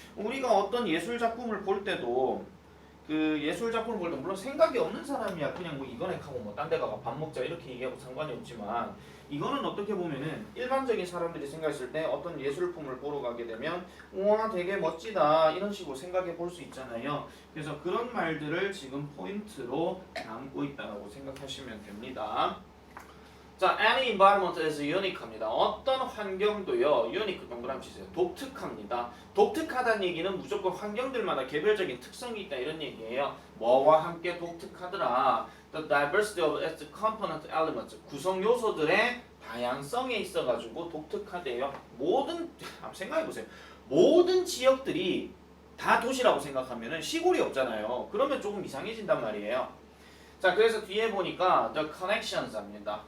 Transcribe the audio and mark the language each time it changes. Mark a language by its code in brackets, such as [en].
[ko] 우리가 어떤 예술 작품을 볼 때도 그 예술 작품을 볼 때 물론 생각이 없는 사람이야 그냥 뭐 이거네 하고 뭐 딴 데 가가 밥 먹자 이렇게 얘기하고 상관이 없지만 이거는 어떻게 보면은 일반적인 사람들이 생각했을 때 어떤 예술품을 보러 가게 되면 우와 되게 멋지다 이런 식으로 생각해 볼 수 있잖아요. 그래서 그런 말들을 지금 포인트로 담고 있다고 생각하시면 됩니다. [en] 자, any environment is unique입니다. [ko] 어떤 환경도요, unique 동그라미 치세요. 독특합니다. 독특하다는 얘기는 무조건 환경들마다 개별적인 특성이 있다 이런 얘기예요. 뭐와 함께 독특하더라. [en] The diversity of its component elements. [ko] 구성 요소들의 다양성에 있어가지고 독특하대요. 모든 한번 생각해보세요. 모든 지역들이 다 도시라고 생각하면은 시골이 없잖아요. 그러면 조금 이상해진단 말이에요. 자, 그래서 뒤에 보니까 [en] the connections [ko] 입니다.